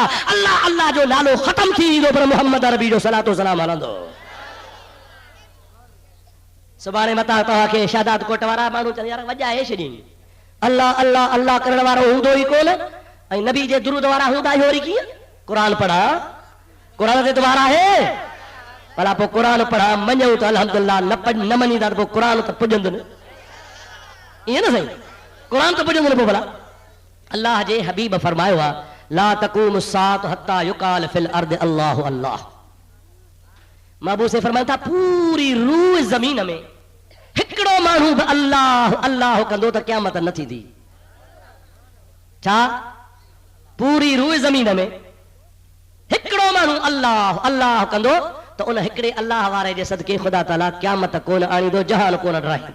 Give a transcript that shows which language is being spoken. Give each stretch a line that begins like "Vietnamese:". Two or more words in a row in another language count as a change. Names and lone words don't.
Sindhi: अल्लाह अल्लाह जो नालो ख़तम थी वेंदो, पर मुहम्मद अरबी जो सलातो सलाम हलंदो। सुभाणे मथां तव्हांखे शादात कोट वारा माण्हू चवनि यार वॼाए छॾी, अल्लाह अल्लाह अल्लाह करण वारो हूंदो ई कोन, ऐं नबी जे दुरूद वारा हूंदा ई वरी कीअं? क़ुरान पढ़ा, क़ुरान ते द्वारा है भला पोइ क़ुरान पढ़ा मञूं त अल्हम्दुलिल्लाह, न मञींदा त पोइ क़ुरान त पुॼंदो न, ईअं न साईं? क़ुरान त पुॼंदो न पोइ भला। अल्लाह जे हबीब फरमायो आहे
Arabic: لا تقوم ساعة حتى يقال في الأرض الله الله.
Sindhi: महबूब से फरमाइनि था पूरी रूह ज़मीन में हिकिड़ो माण्हू बि अल्लाह अल्लाह कंदो त क़यामत न थींदी। छा? पूरी रूह ज़मीन में हिकिड़ो माण्हू अल्लाह अल्लाह कंदो त उन हिकिड़े अल्लाह वारे जे सदके ख़ुदा ताला क़यामत कोन आणींदो, जहान कोन डराईंदो।